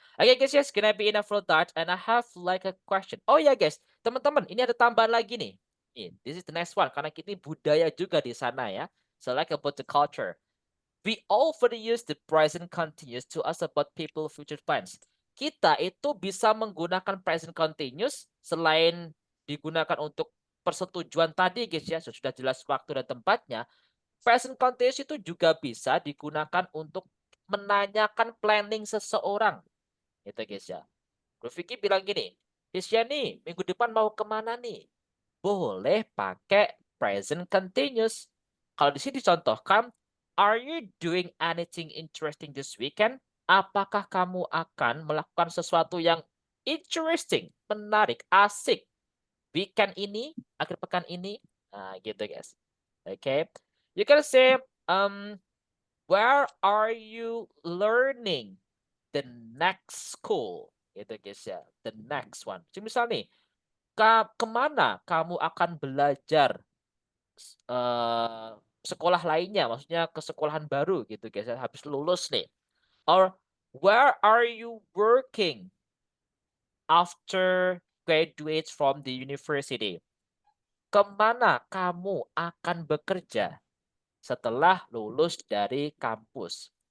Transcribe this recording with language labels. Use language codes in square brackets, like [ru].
[en] Okay guys, yes, gonna be enough for that. And I have like a question. Oh ya guys, [id] teman-teman, ini ada tambahan lagi nih. [en] This is the next one, [id] karena kita budaya juga di sana ya. [en] So like about the culture. We often use the present continuous to ask about people future plans. [id] Kita itu bisa menggunakan present continuous selain digunakan untuk persetujuan tadi guys ya, sudah jelas waktu dan tempatnya. Present continuous itu juga bisa digunakan untuk menanyakan planning seseorang. Itu guys ya. Bro Vicky bilang gini, Desya nih, minggu depan mau kemana nih? Boleh pakai present continuous. Kalau di sini dicontohkan, [en] are you doing anything interesting this weekend? [id] Apakah kamu akan melakukan sesuatu yang interesting, menarik, asik weekend ini, akhir pekan ini? Nah, gitu guys. Okay. [en] You can say, where are you learning the next school? [id] Gitu guys ya. [en] The next one. [id] Jadi misal nih, kemana kamu akan belajar sekolah lainnya, maksudnya ke sekolahan baru gitu guys, habis lulus nih. [en] Or where are you working after graduate from the university? [id] Kemana kamu akan bekerja setelah lulus dari kampus?